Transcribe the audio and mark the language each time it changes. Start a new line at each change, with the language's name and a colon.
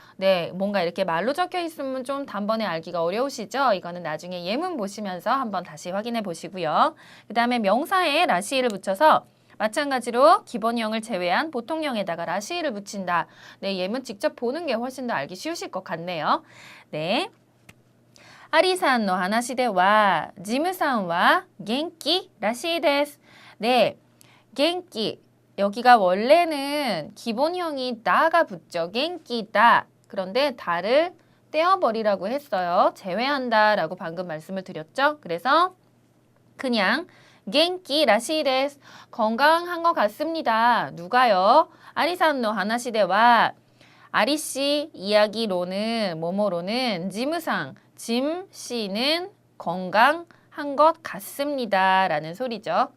Korean: 네, 뭔가 이렇게 말로 적혀 있으면 좀 단번에 알기가 어려우시죠? 이거는 나중에 예문 보시면서 한번 다시 확인해 보시고요. 그 다음에 명사에 라시를 붙여서 마찬가지로 기본형을 제외한 보통형에다가 라시를 붙인다. 네, 예문 직접 보는 게 훨씬 더 알기 쉬우실 것 같네요. 네.
Japanese: 아리さんの話では、ジムさんは元気らしいです。
Korean: 네, 元気. 여기가 원래는 기본형이 다가 붙죠. gen기다. 그런데 다를 떼어버리라고 했어요. 제외한다라고 방금 말씀을 드렸죠. 그래서 그냥 genki 라시 데스. 건강한 것 같습니다. 누가요?
Japanese: 아리さんの話では
Korean: 아리씨 이야기로는 뭐뭐로는 지무상 짐 씨는 건강한 것 같습니다. 라는 소리죠.